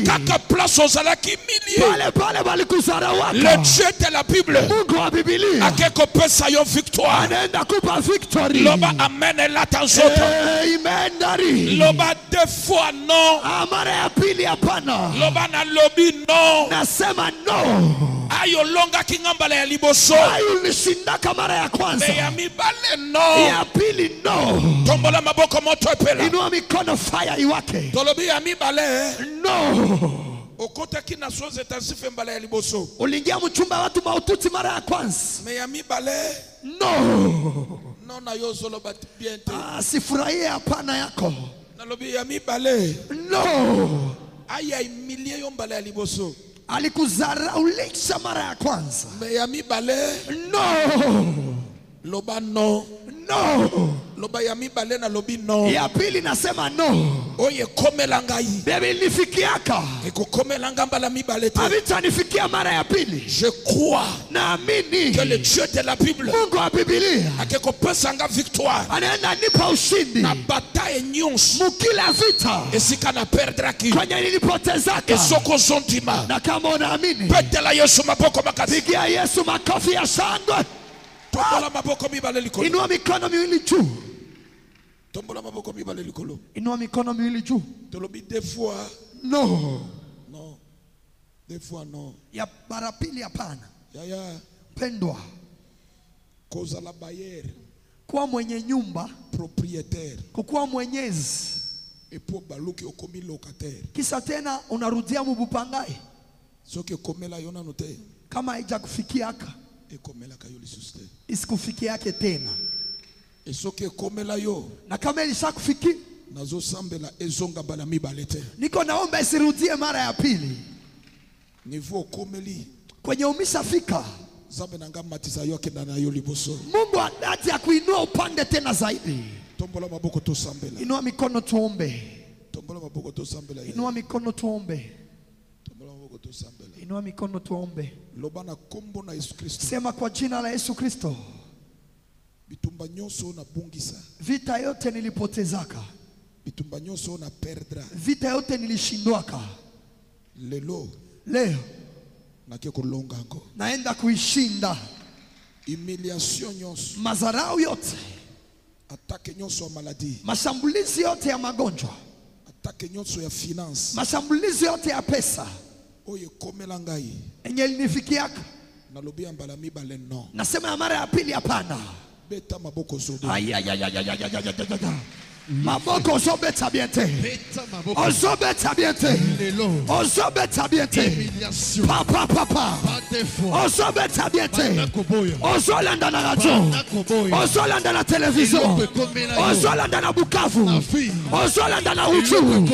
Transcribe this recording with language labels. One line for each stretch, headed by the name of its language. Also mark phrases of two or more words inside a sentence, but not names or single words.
Lingala: kaka place ozalaki milie
Swahili: pale pale walikuzarauaka
French: le Dieu de la Bible
Swahili: Mungu wa Biblia
Lingala: akekopesa yo victoire
Swahili: anaenda kupa victory
Lingala: loba amen elata nzoto
Swahili: amen dari
Lingala: loba
French: deux fois non
Swahili: mara ya pili hapana
Lingala: loba na lobi non
Swahili: nasema no
Lingala: ayolongaki ngambala ya liboso
Swahili: ulishindaka mara ya kwanza
Lingala: me ya mibale non
Swahili: ya pili no
Lingala: tombola maboko moto epela
Swahili: inua mikono fire iwake
Lingala: tolobi ya mibale
Swahili: no
Lingala: okotaki na soze tasife mbala ya liboso
Swahili: uliingia mchumba watu maututi mara ya kwanza
Lingala: me ya mibale
Swahili: no
Lingala: non na yo zoloba bien te
Swahili: sifurahie hapana yako
Lingala: nalobi ya mibale
Swahili: no
Lingala: aya imilie yo mbala ya liboso
Swahili: alikuzaraulisha mara ya kwanza
Lingala: me ya mibale
Swahili: no
Lingala: loba no
Swahili: no
Lingala: loba ya mibale na lobi no
Swahili: ya pili nasema no
Lingala: oye komela ngai
Swahili: bebe nifikiaka
Lingala: ekokomela nga mbala mibale te
Swahili: havitanifikia mara ya pili
French: je crois
Swahili: naamini
French: que le Dieu de la Bible
Swahili: Mungu wa Biblia
Lingala: akekopesa nga victoire
Swahili: anaenda nipa ushindi
Lingala: na bataille nyonso
Swahili: mukila vita
Lingala: esika na perdraki
Swahili: kwenye nilipotezaka
Lingala: esoko ozondima
Swahili: na kama unaamini
Lingala: petela Yesu maboko makasi
Swahili: pigia Yesu makofi ya shangwe
Lingala: tombola maboko mibale likolo
Swahili: inua mikono miwili juu
Lingala: tombola maboko mibale likolo
Swahili: inua mikono miwili juu
Lingala: tolobi
French: deux fois
Swahili: no
French: non deux fois non
Swahili: ya mara pili hapana
Lingala: yaya
Swahili: pendwa
Lingala: kozala bayer
Swahili: kuwa mwenye nyumba
Lingala: propriétaire
Swahili: kukuwa mwenyezi
Lingala: epo baluki okomi locataire
Swahili: kisa tena unarudia mubupangai
Lingala: soki ekomela yo nano te
Swahili: kama haijakufikiaka
Lingala: ekomelaka yo lisusu te
Swahili: isikufikiake tena
Lingala: esoki ekomela yo
Swahili: na kama ilishakufikia
Lingala: nazosambela ezonga mbala mibale te
Swahili: niko naomba isirudie mara ya pili
Lingala: niveau okomeli
Swahili: kwenye umishafika
Lingala: Nzambe nanga matisa yo akenda na yo liboso
Swahili: Mungu adati ya kuinua upande tena zaidi
Lingala: tombola maboko tosambela
Swahili: inua mikono tuombe
Lingala: tombola maboko tosambela
Swahili: inua mikono tuombe
Lingala: tombola maboko tosambela
Swahili: inua mikono tuombe
Lingala: loba na kombo na Yesu Kristo
Swahili: sema kwa jina la Yesu Kristo
Lingala: bitumba nyonso na bungisa
Swahili: vita yote nilipotezaka
Lingala: bitumba nyonso na perdra
Swahili: vita yote nilishindwaka
Lingala: lelo
Swahili: leo
Lingala: nakie kolonga ngo
Swahili: naenda kuishinda
Lingala: humiliation nyonso,
Swahili: mazarau yote,
Lingala: attaque nyonso ya maladie,
Swahili: mashambulizi yote ya magonjwa,
Lingala: attaque nyonso ya finance,
Swahili: mashambulizi yote ya pesa
Lingala: oye komela ngai,
Swahili: yenye ilinifikiaka,
Lingala: nalobi ya mbala mibale no,
Swahili: nasema ya mara ya pili hapana.
Lingala: beta maboko zobe, maboko zobeta biente, ozobeta biente, ozobeta biente, papa papa, ozobeta biente, ozolanda na radio, ozolanda na television, ozolanda na Bukavu, ozolanda na Uchu,